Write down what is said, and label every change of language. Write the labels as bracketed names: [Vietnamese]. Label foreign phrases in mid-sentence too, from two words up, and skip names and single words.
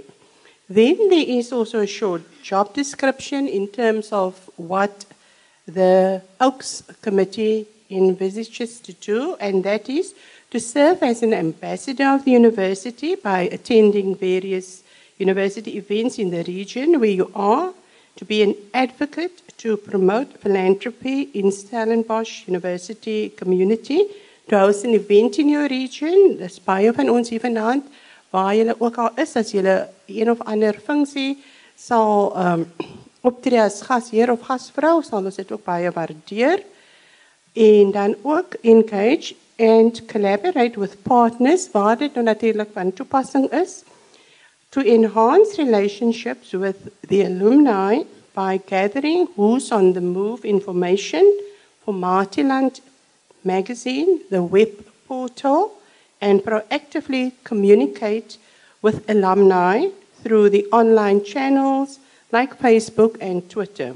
[English] Then there is also a short job description in terms of what the Oacs Committee envisages to do, and that is to serve as an ambassador of the university by attending various university events in the region where you are, to be an advocate to promote philanthropy in Stellenbosch University community, to host an event in your region. [Afrikaans] Dis baie van ons hier vanaand, waar julle ook al is, as julle een of ander funksie sal optree as gasheer of gasvrou, sal ons dit ook baie waardeer. En dan ook [English] engage and collaborate with partners, [Afrikaans] waar dit nou natuurlik van toepassing is, [English] to enhance relationships with the alumni by gathering who's on the move information for Maatiland magazine, the web portal, and proactively communicate with alumni through the online channels like Facebook and Twitter.